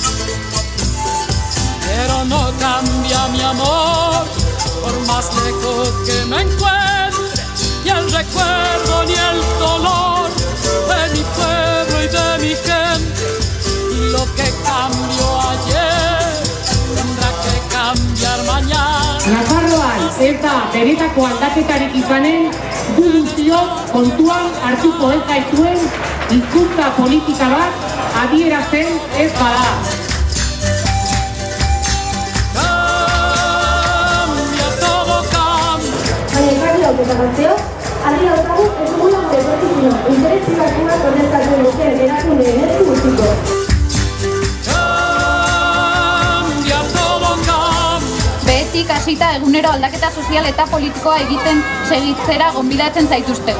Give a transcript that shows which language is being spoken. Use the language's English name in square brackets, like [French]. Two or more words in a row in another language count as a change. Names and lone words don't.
[Spanish] pero no cambia mi amor, por más lejos que me encuentre, ni el recuerdo ni el dolor de mi pueblo y de mi gente. Y lo que cambió ayer tendrá que cambiar mañana. [Basque] Nafarroan ez da benetako aldaketarik izanen, gu guztiok kontuan hartuko ez gaituen hizkuntza politika bat adierazten ez bada. [Spanish] Cambia todo, cambia. [Basque] Baina ekarri autokazazio, argi daukagu ez dugula gure etorkizuna, interes pribatuak konektatzen duten erakundeen esku guztiko. Behetik hasita egunero aldaketa sozial eta politikoa egiten segitzera gonbidatzen zaituztegu.